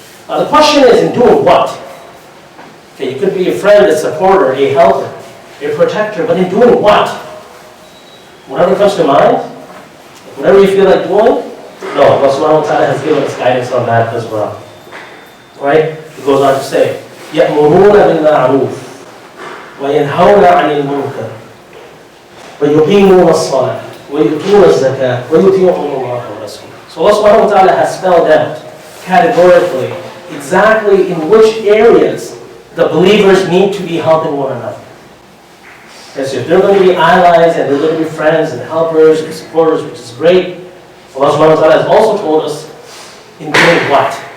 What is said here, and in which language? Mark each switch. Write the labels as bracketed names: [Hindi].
[English] Now the question is, in doing what? Okay, you could be a friend, a supporter, a helper, a protector, but in doing what? Whatever comes to mind? Whatever you feel like doing? No, Allah subhanahu wa ta'ala has given us guidance on that as well. Right? He goes on to say, [Arabic] يَأْمُرُونَ بِالْمَعْرُوفِ وَيَنْهَوْنَ عَنِ الْمُنْكَرِ وَيُقِيمُونَ الصَّلَاةَ وَيُؤْتُونَ الزَّكَاةَ وَيُطِيعُونَ اللَّهَ وَرَسُولَهُ. [English] So Allah subhanahu wa ta'ala has spelled out categorically exactly in which areas the believers need to be helping one another. Because if they're going to be allies and they're going to be friends and helpers and supporters, which is great, Allah subhanahu wa ta'ala has also told us in doing what?